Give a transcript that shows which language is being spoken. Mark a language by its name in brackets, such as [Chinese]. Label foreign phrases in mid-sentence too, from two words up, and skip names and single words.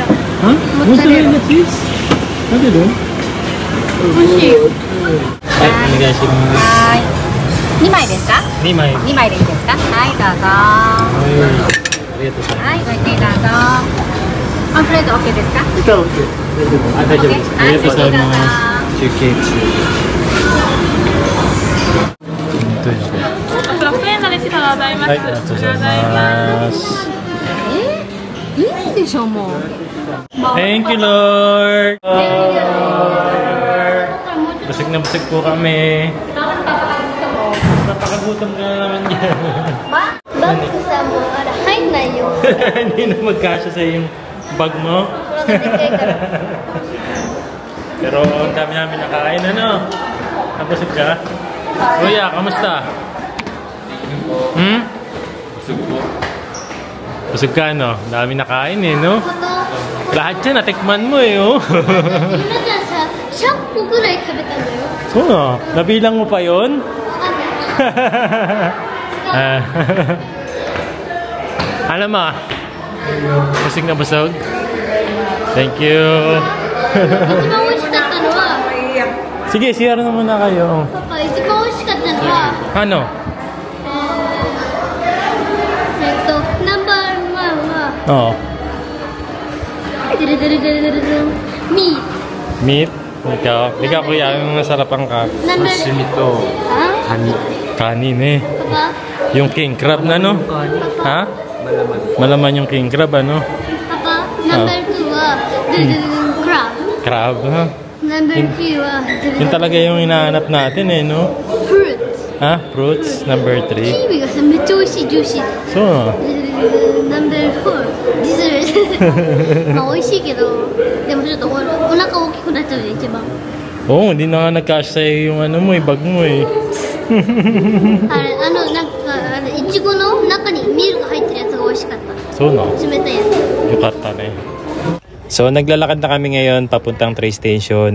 [Filipino] Ha? [English] Mozzarella cheese? [Filipino] Ano doon? Sushi. Ay, nag-asin mo. [Japanese] はい。2枚ですか 2枚。 2枚でいいですかはい、どうぞ。ありがとうございます。はい、ごゆっくりどうぞ。ワンプレート OK ですかあ、大丈夫です。ありがとうございます。中継中。 6円なでしございます。はい、ありがとうございます。いいでしょ、もう。 [English] Thank you, [Filipino] Lord! Busog na busog po kami. Napakagutom ka na naman yan. Bakit sa mo? Hay na yun. Hindi na magkasya sa yung bag mo. Pero ang dami namin nakain, ano? Nabusog ka? Kuya, kamusta? Busog po. Busog ka, no? Dami nakain eh, no? Lahat yan, natikman mo eh, oh. [Japanese] 今じゃさ、100個ぐらい食べたんだよ。 [Filipino] So, no? Nabilang mo pa yun? Alam mo, busog na busog? [English] Thank you. [Japanese] 一番美味しかったのは、 [Filipino] Sige, CR na muna kayo. [Japanese] パパ、一番美味しかったのは、 [Filipino] Ano? [Japanese] ナンバーワンは、 [Filipino] Oo. デレデレデレデレデレミー。 Meat? Ikaw kuya, yung masarap ang Sashimi to. Ah? Kani. kanin eh. Papa? Yung [English] king crab [Filipino] na, no? Ha? Malaman. Malaman yung [English] king crab, [Filipino] ano? [Japanese] Papa, number 2は、ドゥドゥドゥクラブ。 [Filipino] Crab, ha? [Japanese] Number 2 は [Filipino] Yun talaga yung hinahanap natin eh, no? fruit. Ha? Fruits? Number 3? [Japanese] キウイがさ、めっちゃ美味しい、ジューシー。そうなの Number 4、ディズル。まあ美味しいけど、でもちょっとお腹大きくなっちゃうじゃん、一番。 [Filipino] Oo, hindi na nga nagkasya yung ano mo, bag mo eh. [Japanese] あれ、なんか、いちごの中にミルク入ってるやつが美味しかった。そうなの冷たいやつ。よかったね. [Filipino] So naglalakad na kami ngayon papuntang [English] train station.